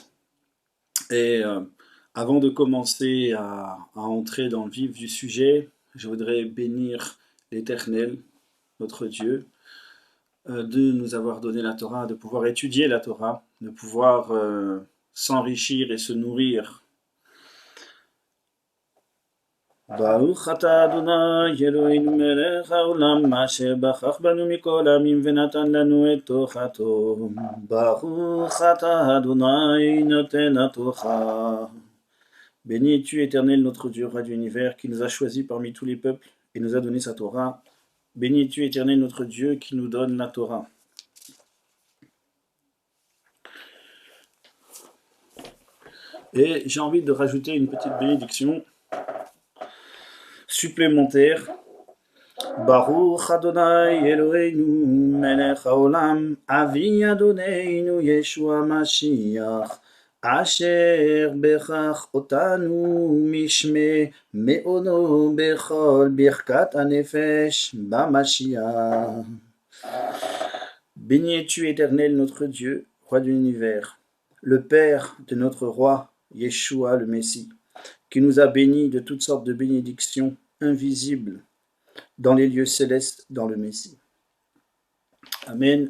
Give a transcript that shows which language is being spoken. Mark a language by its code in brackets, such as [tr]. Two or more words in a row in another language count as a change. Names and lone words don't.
[fr] Et avant de commencer à entrer dans le vif du sujet, je voudrais bénir l'Éternel, notre Dieu, de nous avoir donné la Torah, de pouvoir étudier la Torah, de pouvoir s'enrichir et se nourrir. [he] ברוך אתה אדוני אלוהינו מלך העולם אשר בחר בנו מכל העמים ונתן לנו את תורתו. ברוך אתה אדוני נותן התורה. [fr] Béni es-tu éternel notre Dieu, roi de l'univers, qui nous a choisis parmi tous les peuples et nous a donné sa Torah. Béni es-tu éternel notre Dieu qui nous donne la Torah. Et j'ai envie de rajouter une petite bénédiction supplémentaire. [he] ברוך אדוני אלוהינו מלך העולם אבי אדוננו ישוע משיח אשר בחך אותנו משמה מעונו בכל ברכת הנפש במשיח. [fr] Béni es-tu éternel notre Dieu, roi de l'univers, le Père de notre roi Yeshua le Messie, qui nous a bénis de toutes sortes de bénédictions invisibles dans les lieux célestes dans le Messie. Amen.